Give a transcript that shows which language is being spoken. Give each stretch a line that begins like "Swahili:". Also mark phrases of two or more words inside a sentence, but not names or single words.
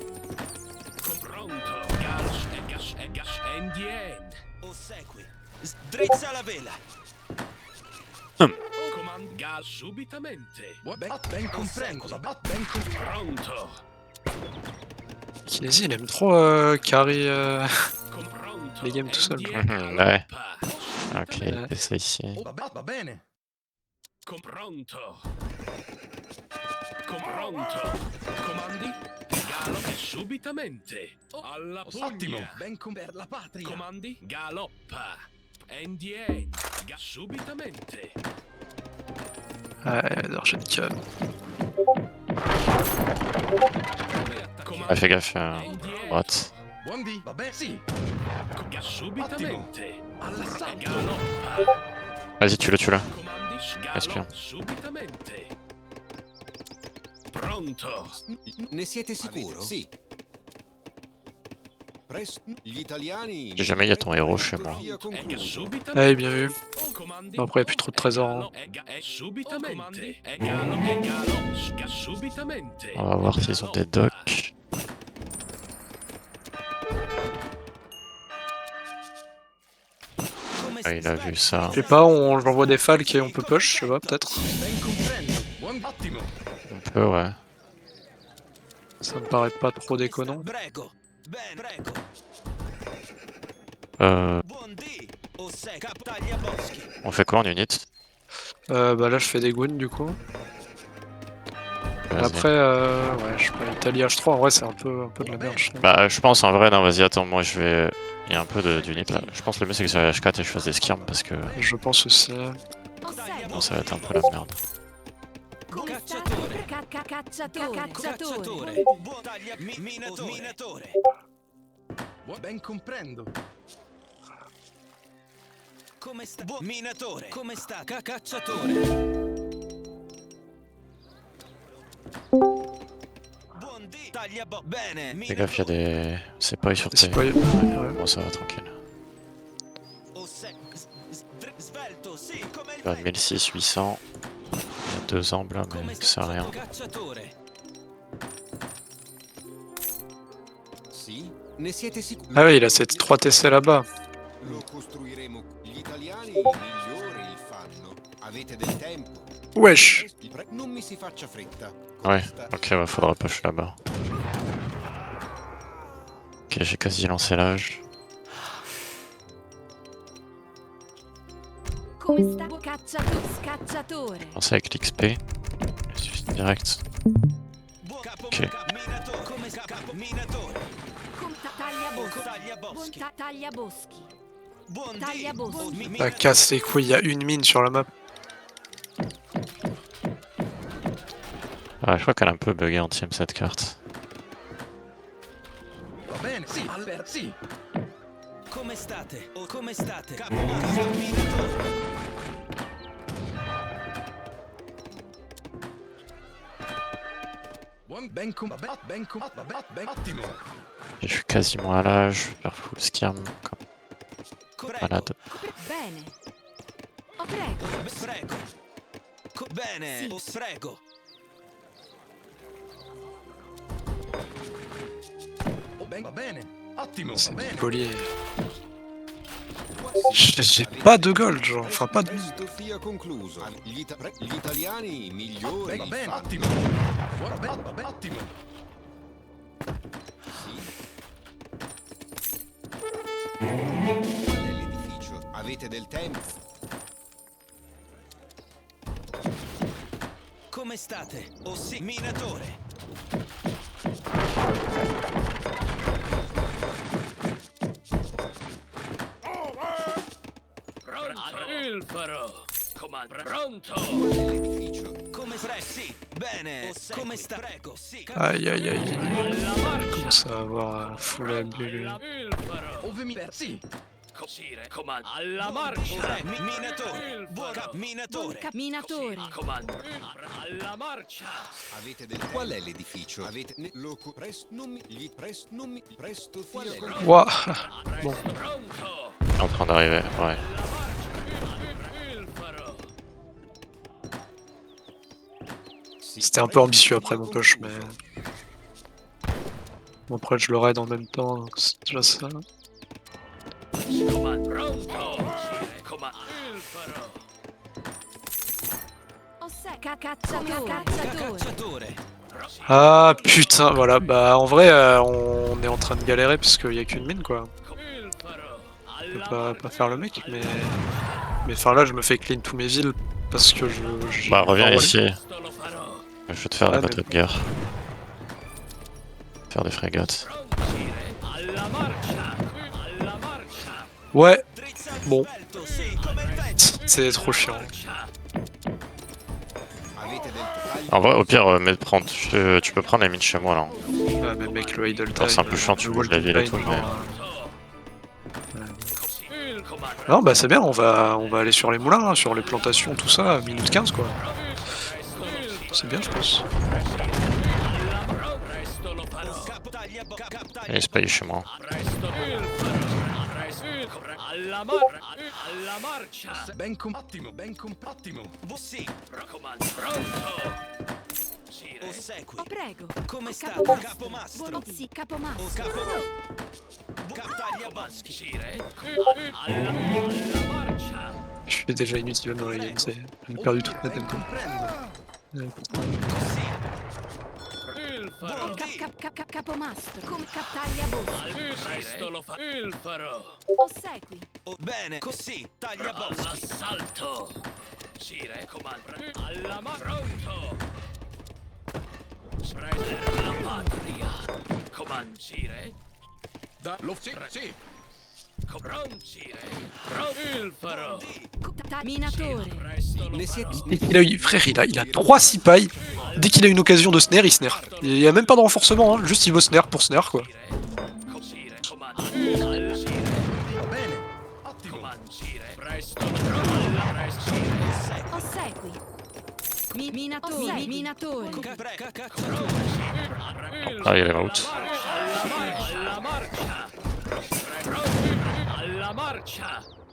Italian: Ossequi. Drizza la vela. Ben comprendo. Ben comprendo.
French: Kinesi, il aime trop carry les games tout seul. Ouais. Ok, c'est ça ici.
Italian: Va bene. Ottimo, ben per la patria.
French: Ouais, d'argent nickel. Ah, fais gaffe, droite.
Italian: Bondi, va bene, sì. Ottimo. All'assalto.
French: Vas-y, tue-le. Espion.
Italian: Ne siete sicuro? Sì. Presto. Gli italiani.
French: Si jamais il y a ton héros chez moi.
Italian: Fia concluso.
French: Allez, bien vu. Bon, après, il n'y a plus trop de trésors. Hein. On va voir s'ils ont des docks. Ah, il a vu ça. Je sais pas, on j'envoie des falques et on peut push, je sais pas, peut-être.
Italian: Ben comprendo. Ottimo.
French: On peut, ouais. Ça me paraît pas trop déconnant.
Italian: Prego. Ben, prego. Bondi. Ossequi. Taglia boschi.
French: On fait quoi en unit? Bah là, je fais des goons du coup. Vas-y. Après, ouais, je prends l'Italie H3, en vrai, c'est un peu de la merde, je trouve. Bah, je pense en vrai, non, vas-y, attends, moi je vais. Il y a un peu d'unit là. Je pense que le mieux c'est que sur H4 et je fasse des skirms parce que. Je pense aussi. Non, ça va être un peu la merde.
Italian: Cacciatore. Cacciatore. Cacciatore. Taglia. Minatore. Ben comprendo. Come sta? Minatore. Come sta? Cacciatore. Bondi. Taglia bene.
French: Fais gaffe, il y a des. C'est pas sur C'est tes. pas... ouais, ouais. Bon, ça va tranquille.
Italian: Svelto, sì, come il
French: Là, 1600. Il y a 2 emblemes, mais c'est rien.
Italian: Cacciatore. Sì. Ne siete sicuri?
French: Ah ouais, il a cette 3 TC là-bas.
Italian: Lo costruiremo. Gli italiani migliori il fanno. Avete del tempo?
French: Wesh.
Italian: Non mi si faccia fretta.
French: Ouais, ok, bah faudra push là-bas. Ok, j'ai quasi lancé l'âge.
Italian: Come sta? Scacciatore.
French: Pensez avec l'XP. Je suis direct. Ok.
Italian: Come sta? Capo minatore. Tagliaboschi. Tagliaboschi. Buon Tagliaboschi.
French: Ça casse les couilles, il y a une mine sur la map. Ah, je crois qu'elle est un peu buggée en team cette carte.
Italian: Va bene, sì, Albert, sì. Come state? Come state? Capo minatore. Ottimo.
French: Je suis quasiment à l'âge, je vais faire
English: full scam
French: comme malade.
Italian: Bene. Oh, prego. Prego. Bene, Sì. prego. Va bene. Ottimo, va
French: C'est
Italian: bene.
French: poli. J'ai pas de gold, genre. Enfin, pas de.
Italian: Presto sia concluso. Gli italiani migliori. Va bene, ottimo. Va bene, ottimo. Nell'edificio. Avete del tempo? Come state? Oh sì, minatore. Il farò. Comando. Pronto. Nell'edificio. Come sì, bene. Come sta? Prego, sì.
French: Aïe aïe aïe.
Italian: Alla marcia.
French: Commence à avoir full AB.
Italian: Il farò. Ovemi, sì. Cosire. Comando. Alla marcia. Minatore. Buon minatore. Minatore. Comando. Alla marcia. Avete del tempo? Qual è l'edificio? Avete loco presto sia concluso.
French: Ouah. Bon. Pronto. En train d'arriver, ouais. Il farò. C'était un peu ambitieux après mon push, mais. Bon, après, je le raid en même temps, donc c'est déjà ça.
Italian: Comando. Pronto. Comando. Il farò. Cacciatore.
French: Ah putain, voilà, bah en vrai, on est en train de galérer parce qu'il y a qu'une mine quoi.
Italian: Il farò.
French: Je peux pas faire le mec, mais. Mais enfin là, je me fais clean tous mes villes parce que je. Bah, reviens enfin, ici.
Italian: Sto lo farò.
French: Je vais te faire la Ah, mais- bateau de guerre. Faire des frégates.
Italian: Alla marcia. Alla marcia.
French: Ouais,
Italian: Drizza
French: Bon.
Italian: svelto, sì, come il vento.
French: c'est trop chiant.
Italian: Avete del taglio?
French: En vrai, au pire, tu peux prendre les mines chez moi là. Ah, mais mec, le idle Attends, time. c'est un peu chiant, tu le bouges la ville et tout, time, mais-
Italian: Il comando.
French: Non, bah c'est bien, on va aller sur les moulins, hein, sur les plantations, tout ça, minute 15 quoi. C'est bien, je pense.
Italian: Presto lo farò.
French: Et il se paye chez moi.
Italian: Presto il farò. Alla marcia. Ottimo. Sì, Raccomando. Pronto. Sire. ossequi. Oh, prego. Come sta? Capomastro. Capomastro. Sì, capomastro. Tagliaboschi. Sire. Alla marcia.
French: Je suis déjà inutile dans la game, j'ai perdu toute ma tempo.
Italian: Il farò. Capomastro. Come tagliaboschi. Presto lo farò. Il farò. Ossequi. Oh, bene, così, tagliaboschi. All'assalto. Sire, comando. Alla pronto. Prendere la patria. Comando, Sire. Sì. Sire. Il farò. Minatore. Presto lo Ne farò. siete
French: Frère, il a 3 sipailles. Dès qu'il a une occasion de snare, il snare. Il y a même pas de renforcement, hein, juste il veut snare pour snare quoi.
Italian: Sire, comando. Alla Sire. Va bene. Ottimo. Comando, Sire. Presto lo farò. Alla presto. Ossequi. Minatore. Minatore.
French: Ah, il est out.
Italian: Alla marcia. Alla marcia.